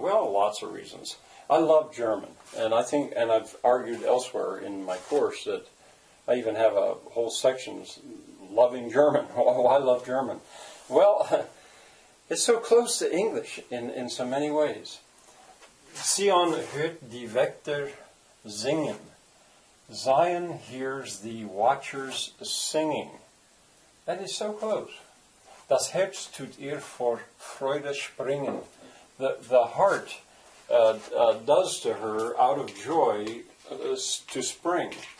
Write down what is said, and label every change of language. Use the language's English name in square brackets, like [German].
[English] Well, lots of reasons. I love German, and I've argued elsewhere in my course that I even have a whole section loving German. Why love German? Well, it's so close to English in so many ways. [German] Zion hört die Wächter singen. [English] Zion hears the watchers singing. That is so close. [German] Das Herz tut ihr vor Freude springen. [English] The heart does to her out of joy to spring.